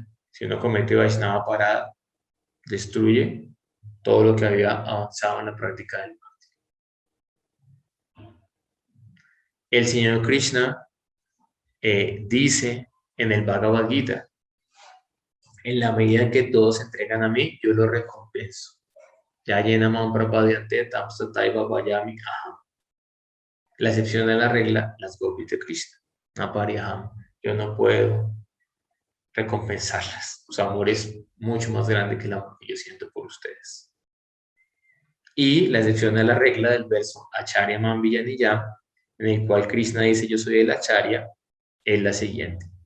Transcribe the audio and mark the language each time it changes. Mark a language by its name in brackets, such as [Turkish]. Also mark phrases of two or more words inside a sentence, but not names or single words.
[Spanish] Si uno comete [Sanskrit] Vaishnava parada, [Spanish] destruye todo lo que había avanzado en la práctica del Bhakti. El Señor Krishna dice en el Bhagavad Gita, en la medida en que todos se entregan a mí, yo lo recompenso. [Sanskrit] Ya llena man prapadyante tamstataiva vayami aham. [Spanish] La excepción a la regla, las gopis de Krishna. Apariham. Yo no puedo recompensarlas. Su amor es mucho más grande que el amor que yo siento por ustedes. Y la excepción a la regla del verso [Sanskrit] Acharya Man Villaniyam, [Spanish] en el cual Krishna dice yo soy el Acharya, es la siguiente.